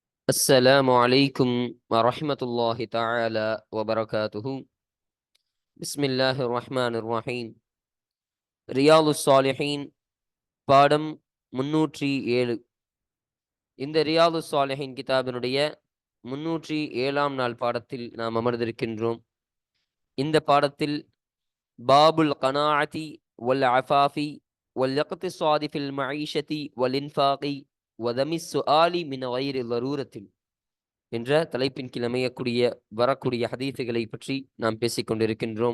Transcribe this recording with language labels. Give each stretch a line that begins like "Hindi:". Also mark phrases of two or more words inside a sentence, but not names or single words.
Arabic: السلام عليكم ورحمة الله تعالى وبركاته. بسم الله الرحمن الرحيم.
Tamil: ரியாலு சாலிஹீன் பாடம் 307. இந்த ரியாலு சாலிஹீன் கிதாபினுடைய 307ஆம் நாள் பாடத்தில் நாம் அமர்ந்திருக்கின்றோம். இந்த பாடத்தில்
Arabic: باب القناعة والعفاف والاقتصاد في المعيشة والإنفاق وذم السؤال من غير ضرورة
Tamil: என்ற தலைப்பின் கீழ் அமையக்கூடிய வரக்கூடிய ஹதீஸுகளை பற்றி நாம் பேசிக் கொண்டிருக்கின்றோம்.